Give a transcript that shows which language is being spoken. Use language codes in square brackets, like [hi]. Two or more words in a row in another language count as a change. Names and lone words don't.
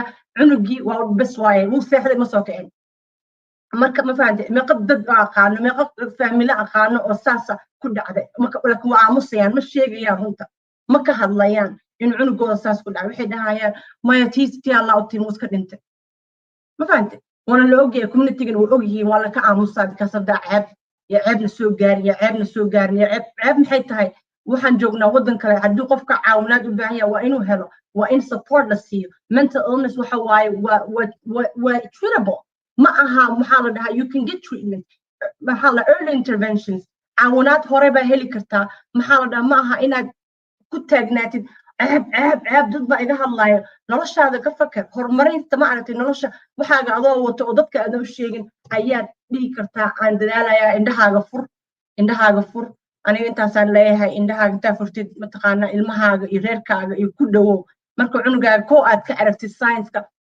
[so] cunugii waa bas waaye wuu seexday ma soo kicin marka ma fahanti meeqa dad aqaano meeqa family aqaano oo saasa ku dhacday marka waa aamusayaan ma sheegayaan runta ma ka hadlayaan in cunugooda saas ku dhacay waxay dhahayaan maya tii Allah u tiin iska dhintay ma fahanti wana la ogyahay community-gan way ogyihiin waa la ka aamusaa [en] because of that [so] ceebna soo gaarin ceeb maxay tahay waxaan joognaa wadan kale haddii qofka caawinaad u baahan yahay waa inuu helo waa in support la siiyo [en] mental illness [so] waxa waaye waa treatable ma aha maxaa la dhahaa [en] you can get treatment [so] maxaa la [en] early interventions [so] caawinaad hore baa heli kartaa maxaa la dhahaa ma aha inaad ku taagnaatid ceeb dad baa iga hadlayo noloshaada ka fakar horumarinta ma aragtay nolosha waxaaga adoo wato oo dadka aad u sheegin ayaad dhihi kartaa aan dadaalayaa indhahaaga fur aniga intaasaan leeyahay indhahaaga intaa furtid mataqaanaa ilmahaaga iyo reerkaaga iyo ku dhawow marka cunugaaga koo aad ka aragtid science-ka